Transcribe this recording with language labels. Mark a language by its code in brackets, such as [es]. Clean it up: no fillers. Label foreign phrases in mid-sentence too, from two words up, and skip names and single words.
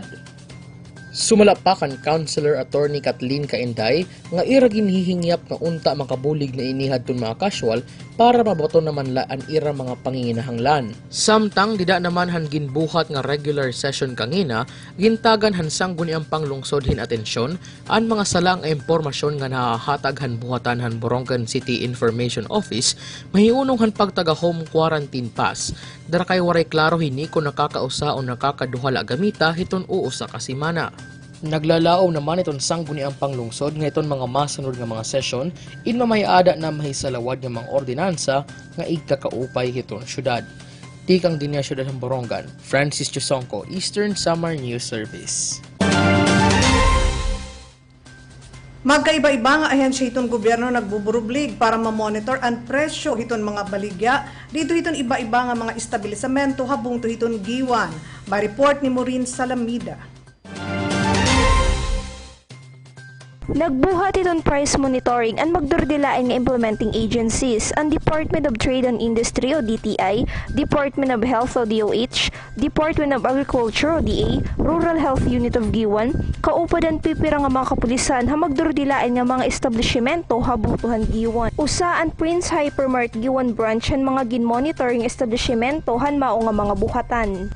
[war] Sumalapakan Councilor Attorney Kathleen Kainday nga ira ginhihingyap nga unta makabulig na inihad ton mga casual para mabato naman laan ira mga panginginahanglan. Samtang dida naman han ginbuhat nga regular session kangina, gintagan hansang guni ang panglungsod hin atensyon an mga salang impormasyon nga nahahatag han buhatan han Borongan City Information Office mahiunong han pagtaga home quarantine pass. Dara kay waray klaro hini kung nakakausa o nakakaduhala gamita hiton uusa ka semana. Naglalao naman iton sangguni ang panglungsod nga iton mga masunod nga mga session in mamayada na mahisalawad nga mga ordinansa nga igkakaupay hiton syudad. Tikang dinya syudad ng Borongan, Francis Chusongko, Eastern Summer News Service. Magkaiba-iba nga ahensya hiton gobyerno nagbuburublig para ma-monitor ang presyo hiton mga baligya. Dito hiton iba-iba nga mga establisamento habung to hiton giwan. Ma-report ni Maureen Salamida. Nagbuhat itong [en] price monitoring [war] ang magdurdilaan ng implementing agencies ang Department of Trade and Industry o DTI, Department of Health o DOH, Department of Agriculture o DA, Rural Health Unit of Giwan, kaupad ang pipira nga mga kapulisan ha magdurdilaan ng mga establishmento habutuhan Giwan. Usa ang Prince Hypermart Giwan branch han mga gin-monitoring establishmento han mao nga mga buhatan.